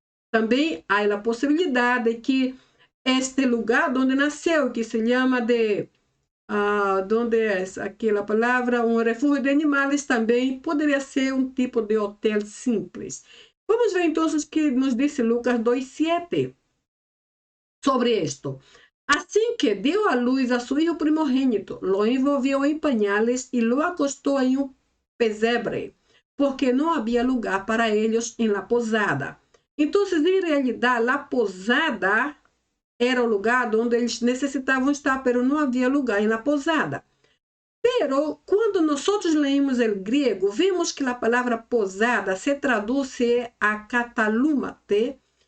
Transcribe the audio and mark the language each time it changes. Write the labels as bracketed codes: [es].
[pt] Também há a possibilidade de que este lugar onde nasceu, que se chama de donde é aquela palavra, um refúgio de animais, também poderia ser um tipo de hotel simples. Vamos ver então o que nos diz Lucas 2:7 sobre isto. Assim que [es] dio a luz a su hijo primogénito, lo envolvió en pañales y lo acostó en un pesebre, porque no había lugar para ellos en la posada. Entonces, en realidad, la posada era [pt] o lugar onde eles necessitavam estar, pero não havia lugar na posada. Pero, quando nós leímos o grego, vemos que a palavra posada se traduz a katalumate.